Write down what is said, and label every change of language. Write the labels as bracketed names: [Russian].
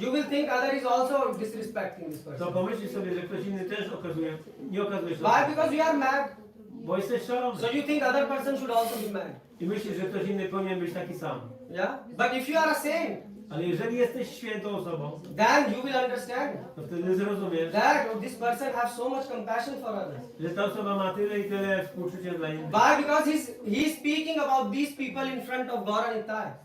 [English] you will think other is also disrespecting this [Polish] to [English] person. [Polish] pomyślisz sobie, że ktoś inny też nie okazuje [English] Why? [Polish] szacunku. [English] Because you are mad. [Polish] Bo jesteś szalony. [English] So you think other person should also be mad. [Polish] I myślisz, że ktoś inny powinien być taki sam. [English] Yeah? But if you are a saint, [Polish] Ale jeżeli jesteś świętą osobą, [English] then you will understand [Polish] to wtedy zrozumiesz, [English] that this person have so much compassion for others. [Polish] że ta osoba ma tyle i tyle współczucia dla innych. [English] Why? Because he's speaking about these people in front of Gauranitai.